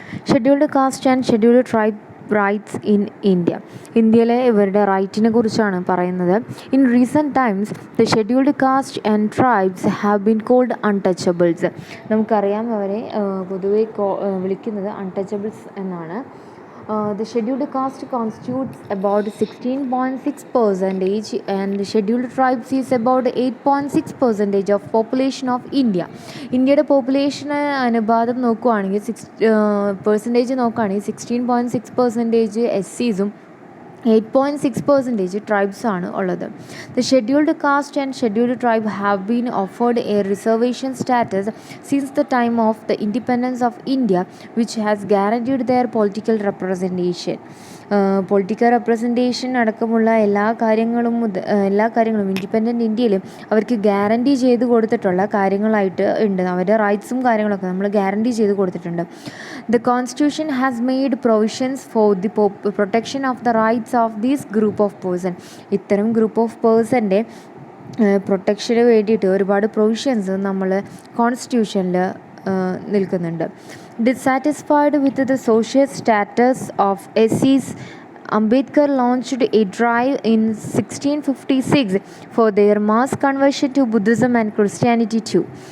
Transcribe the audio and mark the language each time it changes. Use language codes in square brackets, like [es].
[en] Scheduled caste and scheduled tribe rights in India. [ml] ഇന്ത്യയിലെ ഇവരുടെ റൈറ്റിനെ കുറിച്ചാണ് പറയുന്നത്. [en] In recent times the scheduled caste and tribes have been called untouchables. [ml] നമുക്കറിയാം അവരെ പൊതുവെ വിളിക്കുന്നത് അൺടച്ചബിൾസ് എന്നാണ്. [en] The scheduled caste constitutes about 16.6% and the scheduled tribes is about 8.6% of population of India. [ml] ഇന്ത്യയുടെ പോപ്പുലേഷന് അനുപാതം നോക്കുകയാണെങ്കിൽ പെർസെൻറ്റേജ് നോക്കുകയാണെങ്കിൽ 16.6% SCs 8.6% ട്രൈബ്സാണ് ഉള്ളത്. [en] The scheduled caste and scheduled tribe have been offered a reservation status since the time of the independence of India which has guaranteed their political representation. [ml] Political representation അടക്കമുള്ള എല്ലാ കാര്യങ്ങളും independent ഇന്ത്യയിൽ അവർക്ക് guarantee ചെയ്ത് കൊടുത്തിട്ടുള്ള കാര്യങ്ങളായിട്ട് ഉണ്ട്. അവരുടെ റൈറ്റ്സും കാര്യങ്ങളൊക്കെ നമ്മൾ ഗ്യാരണ്ടി ചെയ്ത് കൊടുത്തിട്ടുണ്ട്. [en] The constitution has made provisions for the protection of the rights of these group of person. [ml] ഇത്തരം ഗ്രൂപ്പ് ഓഫ് പേഴ്സൻ്റെ പ്രൊട്ടക്ഷന് വേണ്ടിയിട്ട് ഒരുപാട് പ്രൊവിഷൻസ് നമ്മൾ കോൺസ്റ്റിറ്റ്യൂഷനിൽ നിൽക്കുന്നുണ്ട്. [en] Dissatisfied with the social status of SCs, Ambedkar launched a drive in 1656 for their mass conversion to Buddhism and Christianity too.